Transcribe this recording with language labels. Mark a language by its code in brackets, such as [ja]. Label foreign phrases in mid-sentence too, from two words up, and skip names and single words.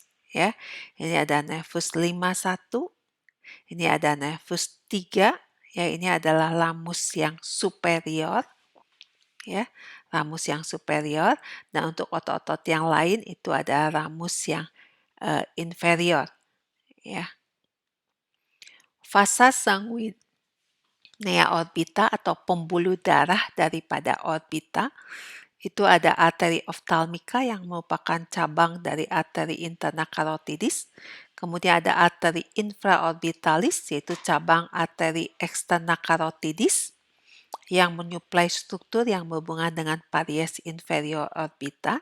[id] Ya, ini ada nervus 51. Ini ada nervus 3. Ya, ini adalah lamus yang superior, ya, ramus yang superior. Dan untuk otot-otot yang lain itu ada ramus yang inferior, ya. [la] Vasa sanguinea orbita [id] atau pembuluh darah daripada orbita itu ada arteri ophthalmica yang merupakan cabang dari arteri [la] interna carotidis. [id] Kemudian ada arteri infraorbitalis yaitu cabang arteri [la] externa carotidis [id] yang menyuplai struktur yang berhubungan dengan [la] paries inferior orbita.